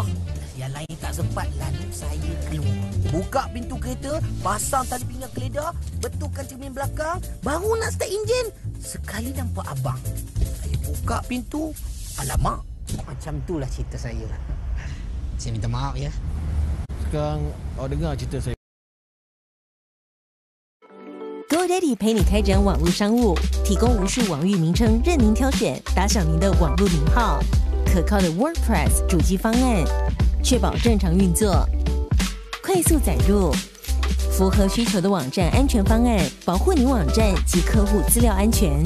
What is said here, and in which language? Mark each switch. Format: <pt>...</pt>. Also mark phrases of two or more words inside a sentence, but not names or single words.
<ms>Yang lain tak sempat, lalu saya keluar. Buka pintu kereta, pasang tali pinggang keledar, betulkan cermin belakang, baru nak start enjin. Sekali nampak abang. Saya buka pintu, alamak. Macam itulah cerita saya. Saya minta maaf ya. Sekarang awak dengar cerita saya.</ms> <zh>GoDaddy 陪你开展网络商务，提供无数网域名称任您挑选，打响您的网络名号。可靠的 WordPress 主机方案，确保正常运作，快速载入，符合需求的网站安全方案，保护您网站及客户资料安全。</zh>